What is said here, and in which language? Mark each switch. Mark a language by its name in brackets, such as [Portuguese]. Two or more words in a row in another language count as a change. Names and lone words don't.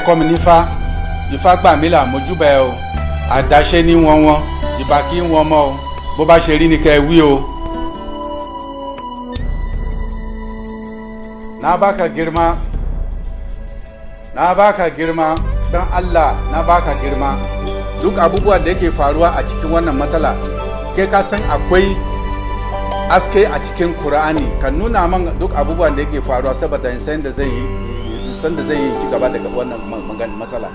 [Yoruba] ẹ̀kọ́ mi nífá, ifá gbà mí là mojúbà ẹ o, àdáṣe ní wọn, ìbà kí wọn mọ́ o, bó bá ṣe rí ni kẹ́ ẹ wí o. [Hausa] Na baka girma, dan Allah na baka girma. Duk abubuwan da yake faruwa a cikin wannan matsala, kai ka san akwai aske a cikin Qur'ani, kan nuna man duk abubuwan da yake faruwa saboda in san da zai yi ci gaba daga wannan matsala.